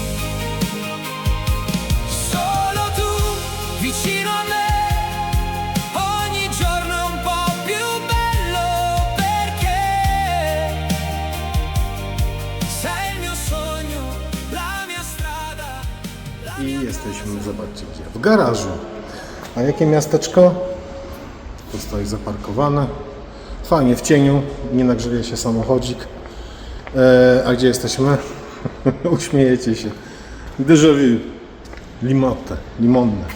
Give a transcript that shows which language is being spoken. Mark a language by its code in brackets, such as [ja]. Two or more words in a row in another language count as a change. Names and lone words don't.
[it] Solo tu, vicino a me, ogni giorno è un po' più bello, perché sei il mio sogno, la mia strada, la I mia... [pl] jesteśmy, zobaczcie gdzie, w garażu. A jakie miasteczko? Tu stoi zaparkowane. Fajnie w cieniu, nie nagrzeje się samochodzik. A gdzie jesteśmy? Uśmiejecie się. Déjà vu. Limonne.